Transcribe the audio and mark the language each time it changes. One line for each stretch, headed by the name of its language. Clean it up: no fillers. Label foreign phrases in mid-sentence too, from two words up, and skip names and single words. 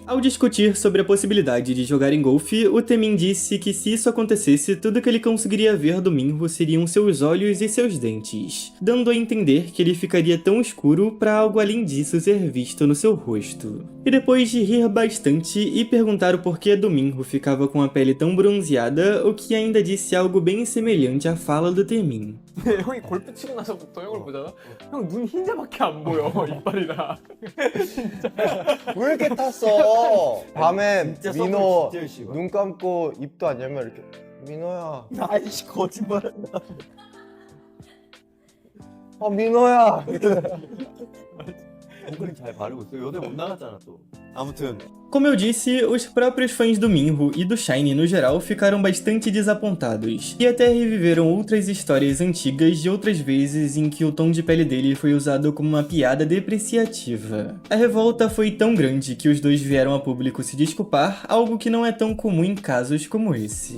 Portuguese: Ao discutir sobre a possibilidade de jogar em golfe, o Taemin disse que se isso acontecesse, tudo que ele conseguiria ver do Minho seriam seus olhos e seus dentes, dando a entender que ele ficaria tão escuro para algo além disso ser visto no seu rosto. E depois de rir bastante e perguntar o porquê do Minho ficava com a pele tão bronzeada, o que ainda disse algo bem semelhante à fala do Taemin.
Korean: 형이 골프 치고 나서부터 형을 보잖아? 형 눈 흰자밖에 안 보여 이빨이랑 진짜 왜 이렇게 탔어? 밤에 진짜 민호 진짜 열심히 눈 감고 입도 안 열면 이렇게 민호야 아이씨 거짓말한다. 아 민호야 목걸이 잘 바르고 있어. 요새 못 나갔잖아 또. 아무튼
Portuguese: Como eu disse, os próprios fãs do Minho e do SHINee no geral ficaram bastante desapontados, e até reviveram outras histórias antigas de outras vezes em que o tom de pele dele foi usado como uma piada depreciativa. A revolta foi tão grande que os dois vieram a público se desculpar, algo que não é tão comum em casos como esse.